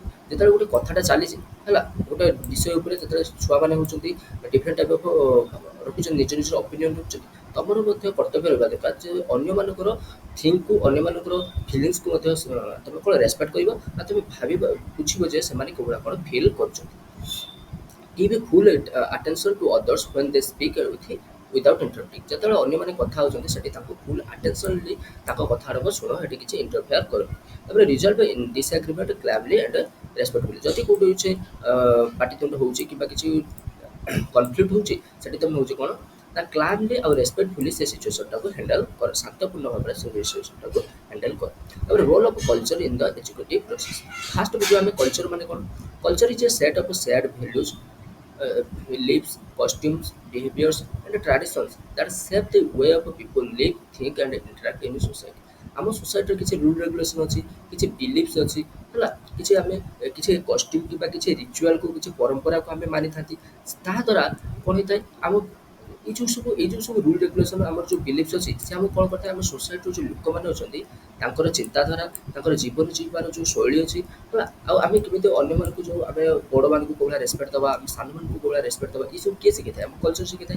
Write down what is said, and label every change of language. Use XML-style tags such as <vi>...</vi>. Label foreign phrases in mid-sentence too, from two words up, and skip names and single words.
<or>ଯେତେବେଳେ ଗୋଟେ କଥାଟା ଚାଲିଛି ହେଲା, ଗୋଟେ ବିଷୟ ଉପରେ ଯେତେବେଳେ ଛୁଆମାନେ ହେଉଛନ୍ତି</or> <en>different type of</en> <or>ରଖୁଛନ୍ତି, ନିଜ ନିଜର ଅପିନିଅନ୍ ରଖୁଛନ୍ତି, ତମର ମଧ୍ୟ କର୍ତ୍ତବ୍ୟ ରହିବା ଦରକାର ଯେ ଅନ୍ୟମାନଙ୍କର ଥିଙ୍କକୁ, ଅନ୍ୟମାନଙ୍କର ଫିଲିଙ୍ଗସକୁ ମଧ୍ୟ ତମେ କ'ଣ ରେସପେକ୍ଟ କରିବ, ଆଉ ତମେ ଭାବିବ ବୁଝିବ ଯେ ସେମାନେ କେଉଁଭଳିଆ କ'ଣ ଫିଲ୍ କରୁଛନ୍ତି।</or> <en>give a full attention to others when they speak without interrupting।</en> <or>ଯେତେବେଳେ ଅନ୍ୟମାନେ କଥା ହେଉଛନ୍ତି ସେଠି ତାଙ୍କୁ</or> <en>full attentionly</en> <or>ତାଙ୍କ କଥାଟାକୁ ଶୁଣ, ସେଠି କିଛି ଇଣ୍ଟରଫେୟାର କରନି।</or> <en>ତାପରେ resolve in disagreement calmly and respectfully.</en> <or>ଯଦି କେଉଁଠି ହେଉଛି ପାଟିତୁଣ୍ଡ ହେଉଛି କିମ୍ବା କିଛି କନଫ୍ଲିକ୍ଟ ହେଉଛି, ସେଠି ତୁମେ ହେଉଛି କ'ଣ ନା କ୍ଲାମଲି ଆଉ ରେସ୍ପେକ୍ଟଫୁଲି ସେ ସିଚୁଏସନ୍ଟାକୁ ହ୍ୟାଣ୍ଡେଲ୍ କର, ଶାନ୍ତପୂର୍ଣ୍ଣ ଭାବରେ ସେ ସିଚୁଏସନ୍ଟାକୁ ହ୍ୟାଣ୍ଡେଲ୍ କର।</or> <en>ତାପରେ role of culture in the educative process.</en> <or>ଫାଷ୍ଟ ବୁଝିବା ଆମେ କଲଚର ମାନେ କ'ଣ।</or> <en>Culture is a set of shared values, beliefs, costumes, behaviors, and traditions that shape the way of people live, think, and interact in society।</en> <or>ଆମ ସୋସାଇଟିର କିଛି</or> <en>rule regulation</en> <or>ଅଛି, କିଛି ବିଲିଫ୍ସ ଅଛି ହେଲା, କିଛି ଆମେ କିଛି କଷ୍ଟ୍ୟୁମ୍ କିମ୍ବା କିଛି ରିଚୁଆଲ୍କୁ, କିଛି ପରମ୍ପରାକୁ ଆମେ ମାନିଥାନ୍ତି। ତାହାଦ୍ୱାରା କ'ଣ ହେଇଥାଏ, ଆମ ଏଇ ଯେଉଁ ସବୁ</or> <en>rule regulation,</en> <or>ଆମର ଯେଉଁ ବିଲିଫ୍ସ ଅଛି, ସେ ଆମକୁ କ'ଣ କରିଥାଏ, ଆମ ସୋସାଇଟିର ଯେଉଁ ଲୋକମାନେ ଅଛନ୍ତି ତାଙ୍କର ଚିନ୍ତାଧାରା, ତାଙ୍କର ଜୀବନ ଜୀବିବାର ଯେଉଁ ଶୈଳୀ ଅଛି ହେଲା, ଆଉ ଆମେ କେମିତି ଅନ୍ୟମାନଙ୍କୁ ଯେଉଁ ଆମେ ବଡ଼ମାନଙ୍କୁ କେଉଁ ଭଳିଆ ରେସପେକ୍ଟ ଦେବା, ଆମେ ସାନମାନଙ୍କୁ କେଉଁ ଭଳିଆ ରେସପେକ୍ଟ ଦେବା, ଏଇସବୁ କିଏ ଶିଖାଇଥାଏ, ଆମ କଲଚର ଶିଖାଇଥାଏ।</or>